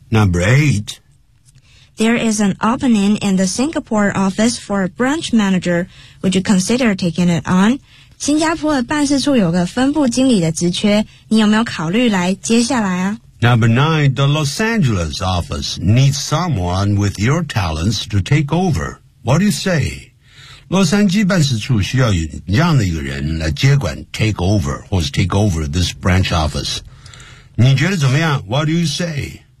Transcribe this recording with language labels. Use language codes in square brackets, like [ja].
[en] Number eight. There is an opening in the Singapore office for a branch manager. Would you consider taking it on? [zh] 新加坡的办事处有个分部经理的职缺，你有没有考虑来接下来啊？ [en] Number nine, the Los Angeles office needs someone with your talents to take over. What do you say? [zh] 洛杉矶办事处需要有这样的一个人来接管 take over, 或是 take over this branch office. 你觉得怎么样?What do you say?